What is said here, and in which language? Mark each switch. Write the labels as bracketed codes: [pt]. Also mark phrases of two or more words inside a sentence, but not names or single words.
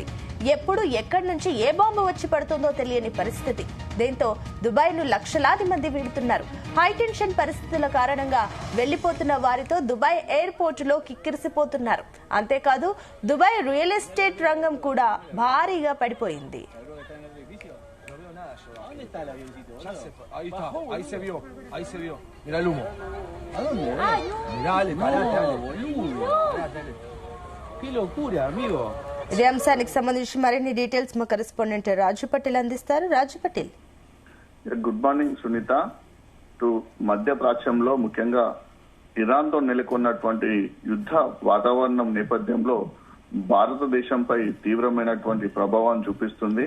[te] ఎప్పుడు ఎక్కడి నుంచి ఏ బాంబు వచ్చి పడుతుందో తెలియని పరిస్థితి. దీంతో దుబాయ్ ను లక్షలాది మంది వీడుతున్నారు. [en] high tension [te] పరిస్థితుల కారణంగా వెళ్లిపోతున్న వారితో దుబాయ్ ఎయిర్పోర్ట్ లో కిక్కిరిసిపోతున్నారు. అంతేకాదు దుబాయ్ [en] real estate [te] రంగం కూడా భారీగా పడిపోయింది. [es] ¿Dónde está el avioncito? Ahí está, ahí se vio, ahí se vio. Mira el humo. ¿A dónde? Mirá, dale, parate, boludo. Qué locura, amigo. [te] ఇదే అంశానికి సంబంధించి మరిన్ని డీటెయిల్స్ మా కరెస్పాండెంట్ రాజు పటేల్ అందిస్తారు. రాజు పటేల్. [en] Good morning సునీత. [te] మధ్య ప్రాచ్యంలో ముఖ్యంగా ఇరాన్ తో నెలకొన్నటువంటి యుద్ధ వాతావరణం నేపథ్యంలో భారతదేశంపై తీవ్రమైనటువంటి ప్రభావం చూపిస్తుంది.